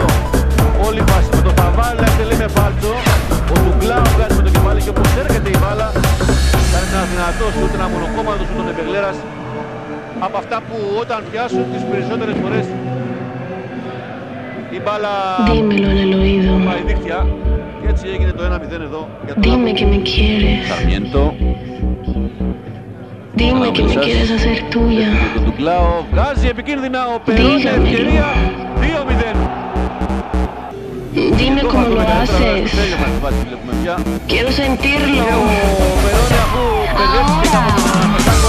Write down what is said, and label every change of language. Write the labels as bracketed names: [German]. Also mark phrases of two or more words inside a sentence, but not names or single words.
[Greek] Όλη η φάση με το Φαβάλη να εκτελεί με Φάλτσο. Ο Τουγκλάου βγάζει με το κεφάλι και όπως έρχεται η μπάλα κάνει ένα δυνατό σούτ, ένα μονοκόμματο σούτ τον Επεγλέρας. Από αυτά που όταν πιάσουν τις περισσότερες φορές η μπάλα [Spanish] Dímelo en el oído. [Greek] πάει δίχτυα. Και έτσι έγινε το 1-0 εδώ για τον [Spanish] Dime que me quieres. [Greek] Σαρμιέντο. [Spanish] Dime que me quieres hacer tuya. [Greek] Τον Τουγκλάου βγάζει επικίνδυνα ο Περόνε, ευκαιρία 2-0. [Spanish] Dime cómo lo haces. Quiero sentirlo. [Greek] Ο Περόνε αφού μπερδεύτηκε από τον